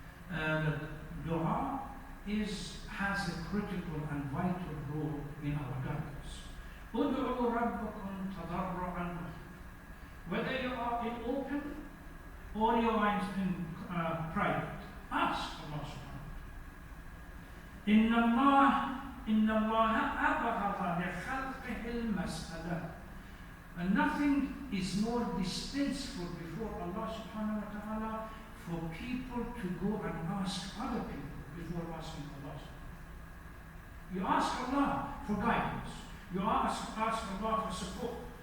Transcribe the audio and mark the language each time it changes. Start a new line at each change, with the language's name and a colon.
English: That dua has a critical and vital role in our guidance.
Arabic: ادعوا ربكم تضرعا.
English: Whether you are in open or you are in private, ask Allah subhanahu wa ta'ala.
Arabic: إن الله أبغض لخلقه المسألة.
English: And nothing is more distasteful before Allah subhanahu wa ta'ala for people to go and ask other people before asking Allah. You ask Allah for guidance. You ask Allah for support.